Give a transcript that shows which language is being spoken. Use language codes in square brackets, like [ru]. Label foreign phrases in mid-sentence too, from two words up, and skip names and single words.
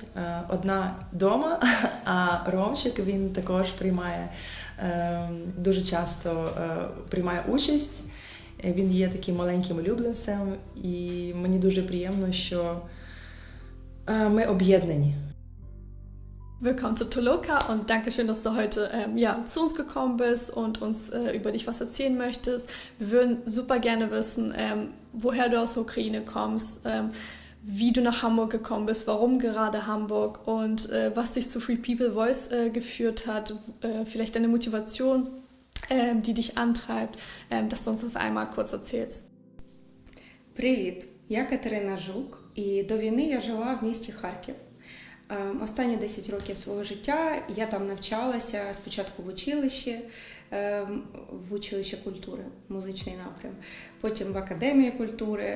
[uk] Одна вдома, а Ромчик, він також приймає, дуже часто приймає участь. Він є таким маленьким улюбленцем, і мені дуже приємно, що ми об'єднані. [de] Willkommen zu Toloka und danke schön, dass du heute zu uns gekommen bist und uns über dich was erzählen möchtest. Wir würden super gerne wissen, woher du aus der Ukraine kommst, wie du nach Hamburg gekommen bist, warum gerade Hamburg und was dich zu Free People Voice geführt hat, vielleicht deine Motivation, die dich antreibt, dass du uns das einmal kurz erzählst. [uk] Привіт, я Катерина Жук, і до війни я жила в місті Харків. Останні 10 років свого життя я там навчалася спочатку в училище культури, музичний напрям, потім в академії культури.